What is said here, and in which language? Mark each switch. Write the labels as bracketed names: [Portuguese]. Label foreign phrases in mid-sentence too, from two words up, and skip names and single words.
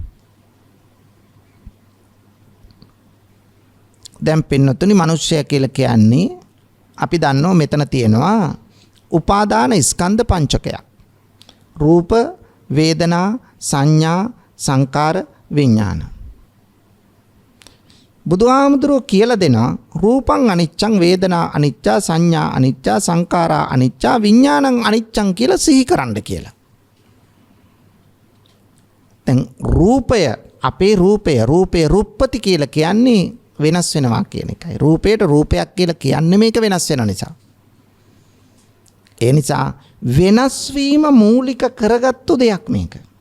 [Sinhala] දැන් පින්නතුනි මිනිස්සයා කියලා කියන්නේ අපි දන්නවා මෙතන තියෙනවා උපාදාන ස්කන්ධ පංචකයක්. රූප, වේදනා, සංඥා, සංකාර, විඥාන. බුදුහාමුදුරුවෝ කියලා දෙනවා [Pali] රූපං අනිච්චං, වේදනා අනිච්චා, සංඥා අනිච්චා, සංකාරා අනිච්චා, විඥානං අනිච්චං [Sinhala] කියලා සිහි කරන්න කියලා. දැන් රූපය, අපේ [Pali] රූපේ රුප්පති [Sinhala] කියලා කියන්නේ වෙනස් වෙනවා කියන එකයි. රූපයට රූපයක් කියලා කියන්නේ මේක වෙනස් වෙන නිසා. ඒ නිසා වෙනස් වීම මූලික කරගත්තු දෙයක් මේක.